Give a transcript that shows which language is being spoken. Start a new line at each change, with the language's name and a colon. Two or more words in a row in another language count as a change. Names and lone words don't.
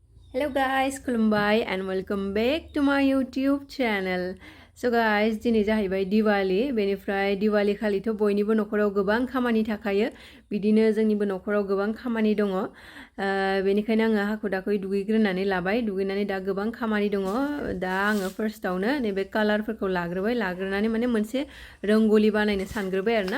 English: Hello guys, खुलुमबाय and welcome back to my YouTube channel. So guys,
Bodo: दिनै जाहैबाय दिवाली. बेनिफ्राय दिवाली खालिथ' बयनिबो नखराव गोबां खामानि थाखायो. बिदिनो जोंनिबो नखराव गोबां खामानि दङ. बेनिखायनो आङो हाखु दाखुयै दुगैग्रोनानै लाबाय. दुगैनानै दा गोबां खामानि दङ. दा आङो फार्स्टआवनो नैबे कालारफोरखौ लाग्रोनानै माने मोनसे रंगोली बानायनो सानग्रोबाय आरोना.